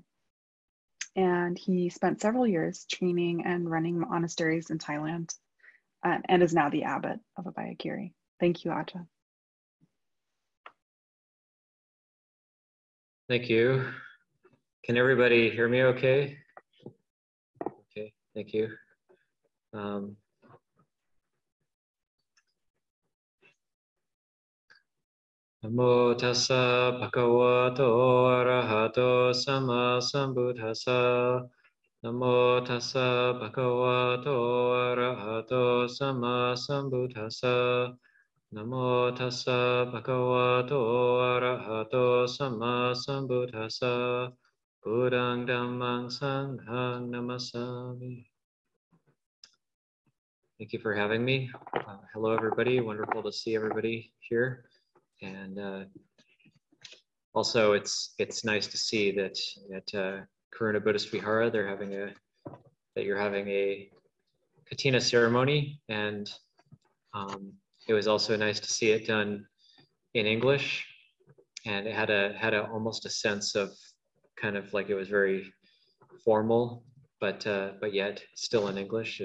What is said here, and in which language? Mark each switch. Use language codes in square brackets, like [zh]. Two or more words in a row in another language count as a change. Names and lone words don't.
[en] And he spent several years training and running monasteries in Thailand, and is now the abbot of Abhayagiri. Thank you, Ajahn. Thank you. Can everybody hear me okay? Okay, thank you. [pi] Namo tassa bhagavato arahato sama sambuddhassa. Namo tassa bhagavato arahato sama sambuddhassa. Namo tassa bhagavato arahato sama sambuddhassa. Buddhang dhammang sanghang namasami. [en] Thank you for having me. Hello, everybody. Wonderful to see everybody here. And also, it's nice to see that at Karuna Buddhist Vihara you're having a Katina ceremony, and it was also nice to see it done in English, and it had almost a sense of kind of like it was very formal, but yet still in English.